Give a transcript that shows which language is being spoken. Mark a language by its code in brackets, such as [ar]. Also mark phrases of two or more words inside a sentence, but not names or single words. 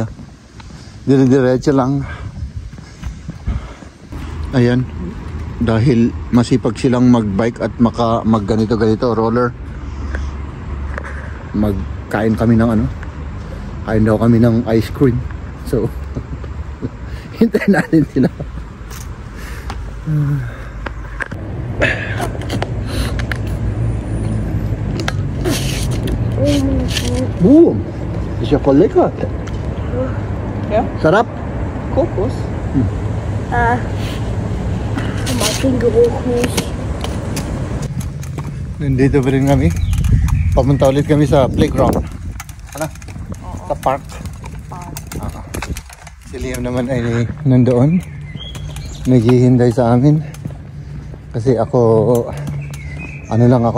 [tl] Diretso lang. Ayan. Dahil masipag silang mag-bike at mag-ganito roller. Magkain kami ng kain daw kami ng ice cream. So, hintayin natin sila. Boom! [de] Ist ja voll lecker. Ja? [tl] Sarap. [de] Kokos? Ich mag den Geruch nicht. [tl] Nandito pa rin kami. Papunta ulit kami sa playground. Sa park. Si Liam naman ay nandoon. Naghihintay sa amin. Kasi ako, lang ako.